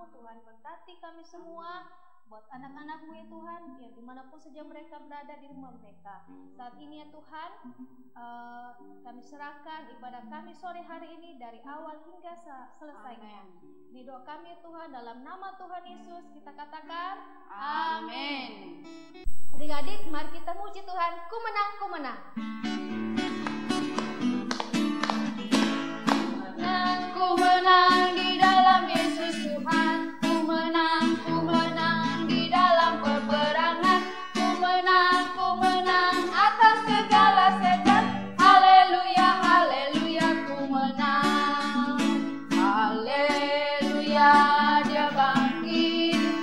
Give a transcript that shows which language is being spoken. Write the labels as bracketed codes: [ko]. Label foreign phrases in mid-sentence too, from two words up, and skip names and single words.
[id] Tuhan, berkati kami semua. Buat anak-anak-Mu ya Tuhan, ya dimanapun saja mereka berada di rumah mereka. Saat ini ya Tuhan, kami serahkan ibadah kami sore hari ini dari awal hingga selesainya. Ini doa kami ya Tuhan, dalam nama Tuhan Yesus kita katakan Amin. Adik-adik, mari kita muji Tuhan. Ku menang, ku menang. Ku menang di dalam Yesus Tuhan. Ku menang di dalam peperangan. Ku menang atas segala setan. Haleluya, haleluya, ku menang. Haleluya, dia bangkit.